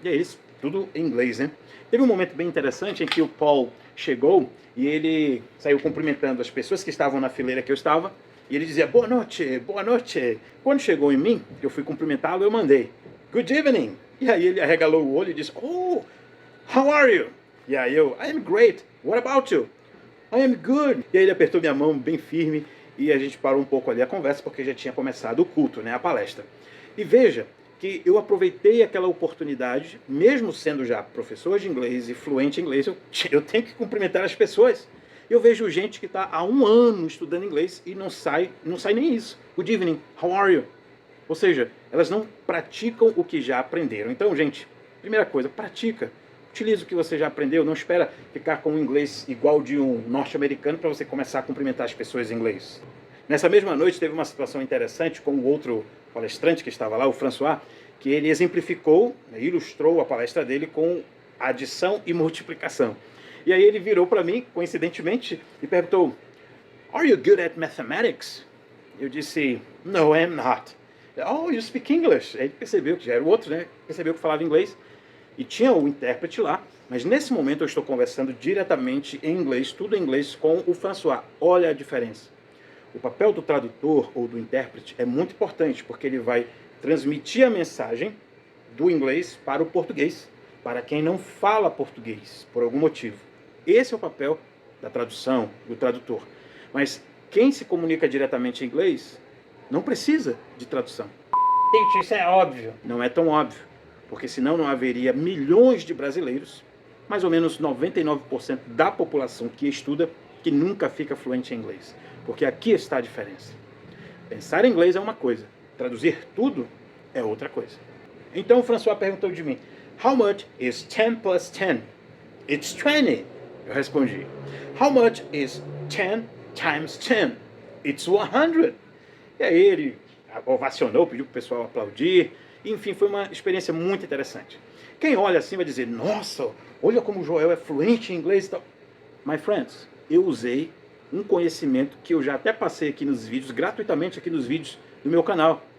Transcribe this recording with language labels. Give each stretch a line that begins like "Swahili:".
Portuguese: E é isso, tudo em inglês, né? Teve um momento bem interessante em que o Paul chegou e ele saiu cumprimentando as pessoas que estavam na fileira que eu estava. E ele dizia, boa noite, boa noite. Quando chegou em mim, que eu fui cumprimentá-lo, eu mandei,
English: good evening.
Portuguese: E aí ele arregalou o olho e disse,
English: oh, how are you?
Portuguese: E aí eu,
English: I am great, what about you? I am good.
Portuguese: E aí ele apertou minha mão bem firme e a gente parou um pouco ali a conversa, porque já tinha começado o culto, né, a palestra. E veja que eu aproveitei aquela oportunidade, mesmo sendo já professor de inglês e fluente em inglês, eu tenho que cumprimentar as pessoas. Eu vejo gente que está há 1 ano estudando inglês e não sai nem isso.
English: Good evening, how are you?
Portuguese: Ou seja, elas não praticam o que já aprenderam. Então, gente, primeira coisa, pratica. Utilize o que você já aprendeu, não espera ficar com o inglês igual de um norte-americano para você começar a cumprimentar as pessoas em inglês. Nessa mesma noite teve uma situação interessante com o outro palestrante que estava lá, o François, que ele exemplificou, ilustrou a palestra dele com adição e multiplicação. E aí ele virou para mim, coincidentemente, e perguntou,
English: Are you good at mathematics?
Portuguese: Eu disse,
English: no, I'm not. Oh, you speak English?
Portuguese: Aí ele percebeu que já era o outro, né? Percebeu que falava inglês. E tinha o intérprete lá. Mas nesse momento eu estou conversando diretamente em inglês, tudo em inglês, com o François. Olha a diferença. O papel do tradutor ou do intérprete é muito importante, porque ele vai transmitir a mensagem do inglês para o português, para quem não fala português, por algum motivo. Esse é o papel da tradução, do tradutor. Mas quem se comunica diretamente em inglês não precisa de tradução. Gente, isso é óbvio. Não é tão óbvio, porque senão não haveria milhões de brasileiros, mais ou menos 99% da população que estuda, que nunca fica fluente em inglês. Porque aqui está a diferença. Pensar em inglês é uma coisa, traduzir tudo é outra coisa. Então o François perguntou de mim,
English: how much is 10 plus 10? It's 20.
Portuguese: Eu respondi,
English: how much is 10 times 10? It's 100.
Portuguese: E aí ele ovacionou, pediu para o pessoal aplaudir. Enfim, foi uma experiência muito interessante. Quem olha assim vai dizer, nossa, olha como o Joel é fluente em inglês e tal.
English: My friends,
Portuguese: eu usei um conhecimento que eu já até passei aqui nos vídeos, gratuitamente aqui nos vídeos do meu canal.